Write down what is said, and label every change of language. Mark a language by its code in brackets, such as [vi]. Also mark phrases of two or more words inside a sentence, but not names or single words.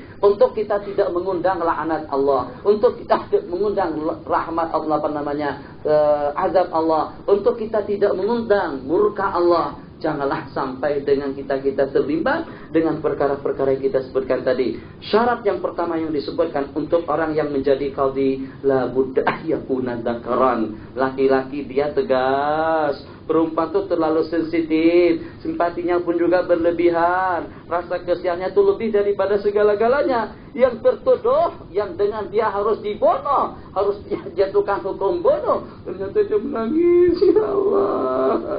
[id] Untuk kita tidak mengundang laknat Allah, untuk kita tidak mengundang rahmat Allah, azab Allah, untuk kita tidak mengundang murka Allah. Janganlah sampai dengan kita terlibat dengan perkara-perkara yang kita sebutkan tadi. Syarat yang pertama yang disebutkan untuk orang yang menjadi qadhi, [ar] لا بد يكون ذكرا. [id] Laki-laki dia tegas. Perempuan itu terlalu sensitif, simpatinya pun juga berlebihan, rasa kasihannya itu lebih daripada segala-galanya. Yang tertuduh, yang dengan dia harus dibunuh, harus dijatuhkan hukum bunuh, ternyata dia menangis, ya Allah.